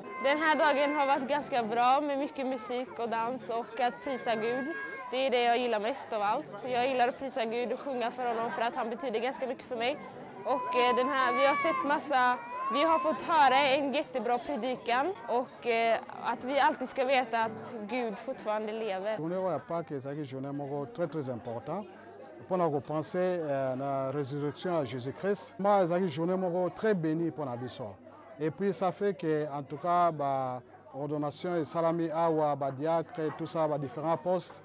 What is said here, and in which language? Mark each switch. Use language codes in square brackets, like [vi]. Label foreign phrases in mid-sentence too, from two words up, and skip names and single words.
[sv] Den här dagen har varit ganska bra med mycket musik och dans och att prisa Gud. Det är det jag gillar mest av allt. Jag gillar att prisa Gud och sjunga för honom för att han betyder ganska mycket för mig. Och vi har fått höra en jättebra predikan och att vi alltid ska veta att Gud fortfarande lever. [fr] Journée à Pâques, c'est une journée très important. Pour nous penser à la résurrection à Jésus-Christ, moi c'est une journée très bénie pour nous. Et puis ça fait que en tout cas ordination et salami awa diacre tout ça différents postes.